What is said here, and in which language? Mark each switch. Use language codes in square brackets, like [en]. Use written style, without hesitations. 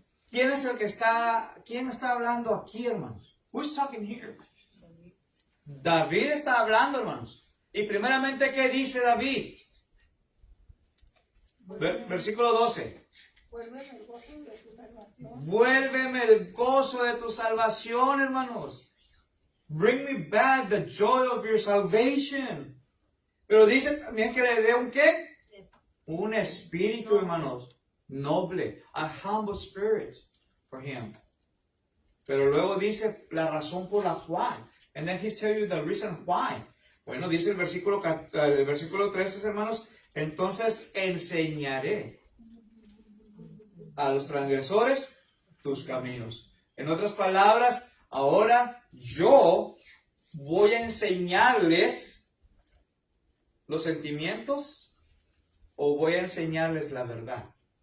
[es] ¿Quién está hablando aquí, hermanos? [en] Who's talking here? [es] David está hablando, hermanos. Y primeramente, ¿qué dice David? Versículo 12. Vuélveme el gozo de tu salvación. Vuélveme el gozo de tu salvación, hermanos. [en] Bring me back the joy of your salvation. [es] Pero dice también que le dé un ¿qué? Un espíritu, hermanos, noble. [en] A humble spirit for him. [es] Pero luego dice la razón por la cual. [en] And then he's telling you the reason why. [es] Bueno, dice el versículo 13, hermanos. Entonces enseñaré a los transgresores tus caminos. En otras palabras, ahora yo voy a enseñarles los sentimientos o voy a enseñarles la verdad.